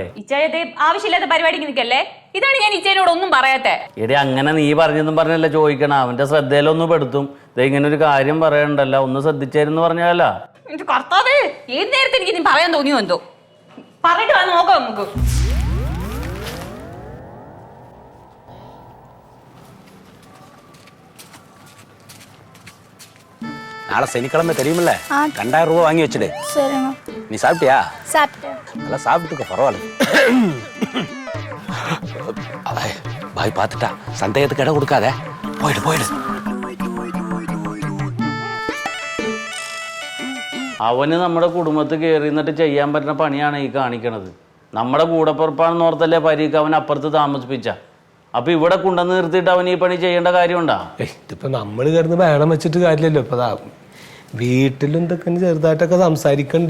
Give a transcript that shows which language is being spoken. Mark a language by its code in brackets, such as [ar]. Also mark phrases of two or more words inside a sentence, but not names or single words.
[ml] ഇച്ചായത്തെ ആവശ്യമില്ലാത്ത പരിപാടിക്ക് നിൽക്കല്ലേ. ഇതാണ് ഞാൻ ഇച്ചേനോട് ഒന്നും പറയാത്തെ. എടി അങ്ങനെ നീ പറഞ്ഞെന്നും പറഞ്ഞല്ല ചോദിക്കണം. അവന്റെ ശ്രദ്ധയിലൊന്നും പെടുത്തും. ഇങ്ങനെ ഒരു കാര്യം പറയണ്ടല്ലോ, ഒന്ന് ശ്രദ്ധിച്ചേരെന്ന് പറഞ്ഞാല. കർത്താവേ, ഏത് നേരത്തെ എനിക്ക് നീ പറയാൻ തോന്നിയോ എന്തോ. പറഞ്ഞിട്ട് വന്ന് നോക്കാം നമുക്ക്. [ta] நாளை சனிக்கிழமை தெரியுமில்ல, 2000 ரூபா வாங்கி வச்சுடு. சரிங்க. நீ சாப்பிட்டியா? சாப்பிட்டேன். நல்லா சாப்பிட்டுக்க, பரவாயில்ல. பாய் பார்த்துட்டா, சந்தேகத்துக்கு இடம் கொடுக்காத. போயிடு போயிடு. [ml] അവന് നമ്മുടെ കുടുംബത്തിൽ കയറി നിന്നിട്ട് ചെയ്യാൻ പറ്റുന്ന പണിയാണ് ഈ കാണിക്കണത്. നമ്മുടെ കൂടപ്പുറപ്പാണെന്ന് ഓർത്തല്ലേ പരീക്ക് അവൻ അപ്പുറത്ത് താമസിപ്പിച്ച. അപ്പൊ ഇവിടെ കൊണ്ടുവന്ന് നിർത്തിയിട്ട് അവൻ ഈ പണി ചെയ്യേണ്ട കാര്യമുണ്ടാ? ഇതിപ്പോ നമ്മള് കിടന്ന് വേണം വെച്ചിട്ട് കാര്യമില്ലല്ലോ. ഇപ്പൊ വീട്ടിലും ഇതൊക്കെ ചെറുതായിട്ടൊക്കെ സംസാരിക്കണ്ട്.